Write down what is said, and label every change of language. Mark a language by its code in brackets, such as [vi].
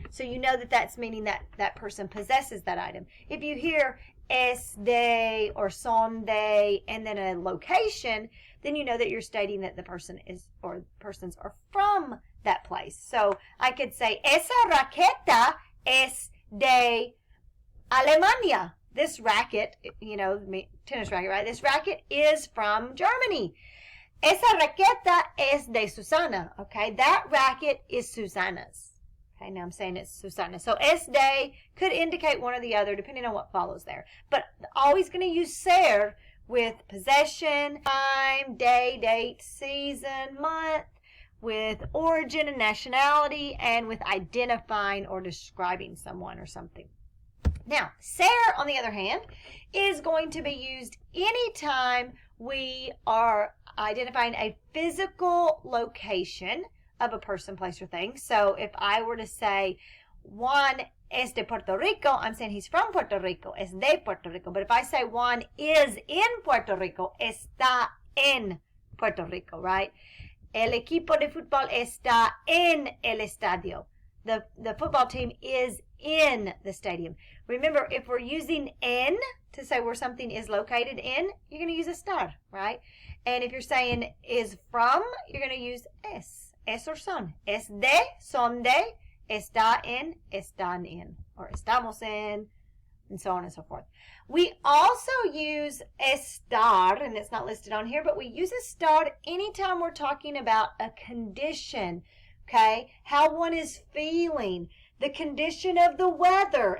[en] So you know that that's meaning that person possesses that item. If you hear es de or son de and then a location, then you know that you're stating that the person is or persons are from that place. So I could say, [es] esa raqueta es de Alemania. [en] This racket, tennis racket, right? This racket is from Germany. [es] Esa raqueta es de Susana. [en] Okay, that racket is Susana's. Okay, now I'm saying it's Susana. So es de could indicate one or the other depending on what follows there. But always going to use ser with possession, time, day, date, season, month, with origin and nationality, and with identifying or describing someone or something. Now, ser, on the other hand, is going to be used anytime we are identifying a physical location of a person, place, or thing. So if I were to say [es] Juan es de Puerto Rico, [en] I'm saying he's from Puerto Rico, [es] es de Puerto Rico. [en] But if I say Juan is in Puerto Rico, [es] está en Puerto Rico, [en] right? [es] El equipo de fútbol está en el estadio. [en] The football team is in the stadium. Remember, if we're using en to say where something is located in, you're going to use estar, right? And if you're saying is from, you're going to use es or son. [es] Es de, son de, está en, están en, or estamos en, [en] and so on and so forth. We also use estar, and it's not listed on here, but we use estar anytime we're talking about a condition, okay? How one is feeling, the condition of the weather.